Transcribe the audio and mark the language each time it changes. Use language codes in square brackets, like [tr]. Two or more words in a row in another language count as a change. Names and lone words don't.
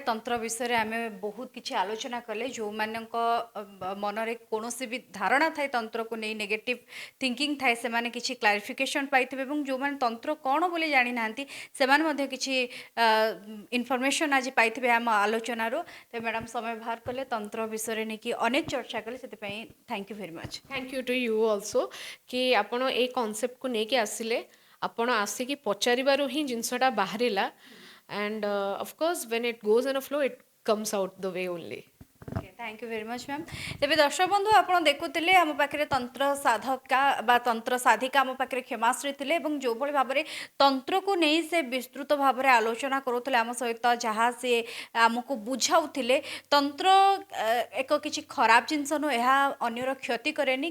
[or] ତନ୍ତ୍ର ବିଷୟରେ ଆମେ ବହୁତ କିଛି ଆଲୋଚନା କଲେ। ଯେଉଁମାନଙ୍କ ମନରେ କୌଣସି ବି ଧାରଣା ଥାଏ ତନ୍ତ୍ରକୁ ନେଇ, [en] negative thinking [or] ଥାଏ, ସେମାନେ କିଛି କ୍ଲାରିଫିକେସନ୍ ପାଇଥିବେ, ଏବଂ ଯେଉଁମାନେ ତନ୍ତ୍ର କ'ଣ ବୋଲି ଜାଣିନାହାନ୍ତି ସେମାନେ ମଧ୍ୟ କିଛି ଇନଫର୍ମେସନ୍ ଆଜି ପାଇଥିବେ ଆମ ଆଲୋଚନାରୁ। ତ ମ୍ୟାଡ଼ାମ୍, ସମୟ ବାହାର କଲେ, ତନ୍ତ୍ର ବିଷୟରେ ନେଇକି ଅନେକ ଚର୍ଚ୍ଚା କଲେ, ସେଥିପାଇଁ [en] thank you very much. Thank you to you also [or] କି ଆପଣ ଏଇ କନସେପ୍ଟକୁ ନେଇକି ଆସିଲେ। ଆପଣ ଆସିକି ପଚାରିବାରୁ ହିଁ ଜିନିଷଟା ବାହାରିଲା। [en] And of course when it goes in a flow, it comes out the way only. Okay, thank you very much ma'am. [or] ତେବେ ଦର୍ଶକ ବନ୍ଧୁ, ଆପଣ ଦେଖୁଥିଲେ ଆମ ପାଖରେ ତନ୍ତ୍ର ସାଧକା ବା ତନ୍ତ୍ର ସାଧିକା ଆମ ପାଖରେ କ୍ଷମାଶ୍ରୀ ଥିଲେ, ଏବଂ ଯେଉଁଭଳି ଭାବରେ ତନ୍ତ୍ରକୁ ନେଇ ସେ ବିସ୍ତୃତ ଭାବରେ ଆଲୋଚନା କରୁଥିଲେ ଆମ ସହିତ, ଯାହା ସେ ଆମକୁ ବୁଝାଉଥିଲେ, ତନ୍ତ୍ର ଏକ କିଛି ଖରାପ ଜିନିଷ ନୁହେଁ, ଏହା ଅନ୍ୟର କ୍ଷତି କରେନି।